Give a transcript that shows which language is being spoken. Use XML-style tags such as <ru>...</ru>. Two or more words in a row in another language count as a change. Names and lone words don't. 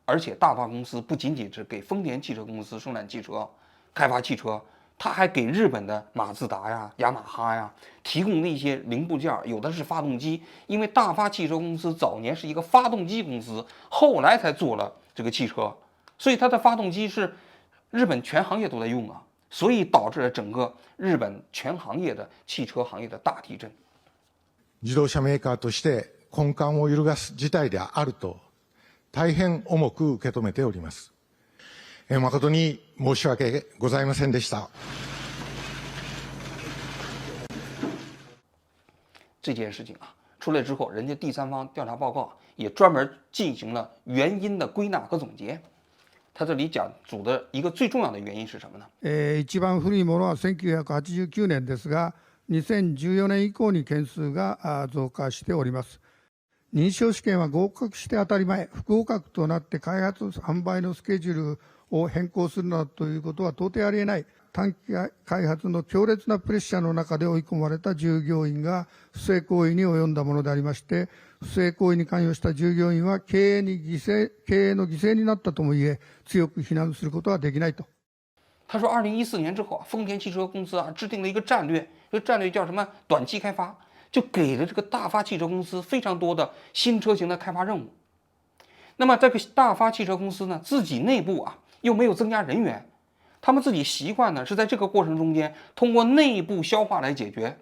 <zh>而且大发公司不仅仅是给丰田汽车公司生产汽车、开发汽车，他还给日本的马自达呀、雅马哈呀提供的一些零部件，有的是发动机。因为大发汽车公司早年是一个发动机公司，后来才做了这个汽车，所以它的发动机是日本全行业都在用啊，所以导致了整个日本全行业的汽车行业的大地震。</zh> <ja>自動車メーカーとして根幹を揺るがす事態であると大変重く受け止めております。誠に申し訳ございませんでした。</ja> <zh>这件事情啊出来之后，人家第三方调查报告也专门进行了原因的归纳和总结。他这里讲主的一个最重要的原因是什么呢？</zh> <ja>一番古いものは1989年ですが、2014年以降に件数が増加しております。認証試験は合格して当たり前、不合格となって開発販売のスケジュールを変更するなどということは到底ありえない。短期開発の強烈なプレッシャーの中で追い込まれた従業員が不正行為に及んだものでありまして、不正行為に関与した従業員は経営の犠牲になったともいえ、強く非難することはできないと。</ja> <zh>他说，2014年之后，丰田汽车公司制定了一个战略，这个战略叫什么？短期开发，就给了这个大发汽车公司非常多的新车型的开发任务。那么这个大发汽车公司呢，自己内部又没有增加人员，他们自己习惯呢是在这个过程中间通过内部消化来解决。</zh>